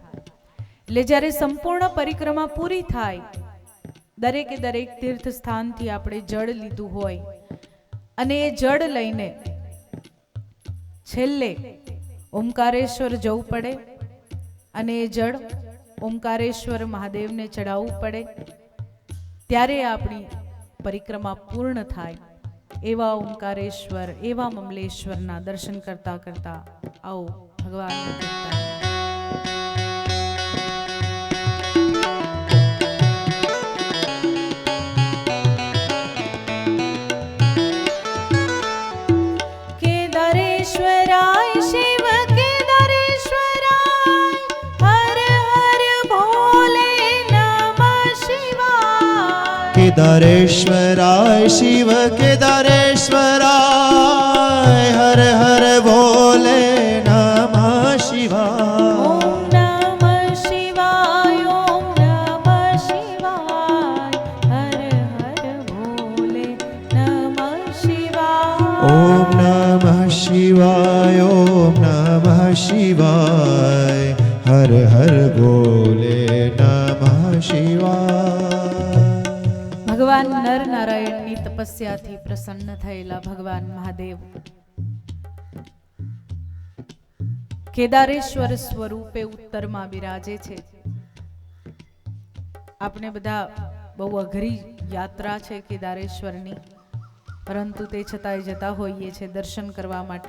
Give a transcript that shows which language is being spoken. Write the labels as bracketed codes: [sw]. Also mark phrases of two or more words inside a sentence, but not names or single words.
[gu] એટલે જ્યારે સંપૂર્ણ પરિક્રમા પૂરી થાય, દરેકે દરેક તીર્થ સ્થાનથી આપણે જળ લીધું હોય અને એ જળ લઈને છેલ્લે ઓમકારેશ્વર જવું પડે અને એ જળ ઓમકારેશ્વર મહાદેવને ચડાવવું પડે, ત્યારે આપણી પરિક્રમા પૂર્ણ થાય. એવા ઓમકારેશ્વર, એવા મમલેશ્વરના દર્શન કરતા કરતા આવો ભગવાનનું કીર્તન. [hi] केदारेश्वराय शिव केदारेश्वराय, हर हर भोले नमः शिवाय. केदारेश्वराय शिव केदारेश्वराय, हर हर भोले नमः शिवाय. ओम नमः शिवाय, ओम नमः शिवाय, हर हर भोले नमः शिवाय. ओम नमः शिवाय, ओम नमः शिवाय, हर हर भोले नमः शिवाय. [gu] ભગવાન નર નારાયણની તપસ્યાથી પ્રસન્ન થયેલા ભગવાન મહાદેવ કેદારેશ્વર સ્વરૂપે ઉત્તરમાં બિરાજે છે. આપણે બધા બહુ અઘરી યાત્રા છે કેદારેશ્વરની, પરંતુ તે છતાંય જતા હોઈએ છે દર્શન કરવા માટે.